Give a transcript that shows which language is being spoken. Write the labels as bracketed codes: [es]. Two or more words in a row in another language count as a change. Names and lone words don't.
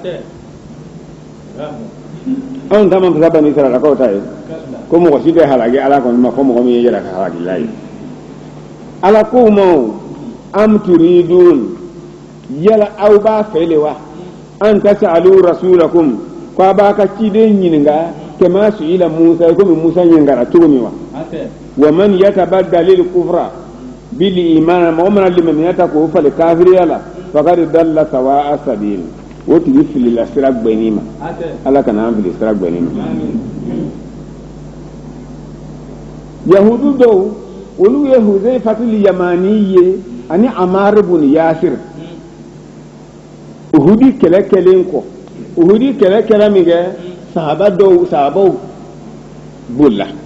[bm] anw ta man fisa bani israɛlakaw ta ye ko mɔgɔ si tɛ halaki ala kɔni ma fɔ mɔgɔ min ye yɛrɛ ka halakila ye ala ko ma [ar] أم تريدون [bm] yala aw b'a fɛ de wa [ar] أن تسألوا رسولكم [bm] ko a b'a ka ciden ɲininka kama [ar] سئل موسى [bm] komi Musa ɲinikara cogo min wa [ar] ومن يتبدل الكفر بالإيمان [bm] ma man limaniya ta ko fali kafiriya la [ar] فقد ضل سواء السبيل [bm] o tigi filila sira gbɛni ma ala kana an fili sira gbɛni ma yahudu dɔw olu ye Huzaifatul Yamani ye ani Amar ibn Yasir uhudi kɛlɛ kɛlen kɔ uhudi kɛlɛ kɛra min kɛ sahabaw bolila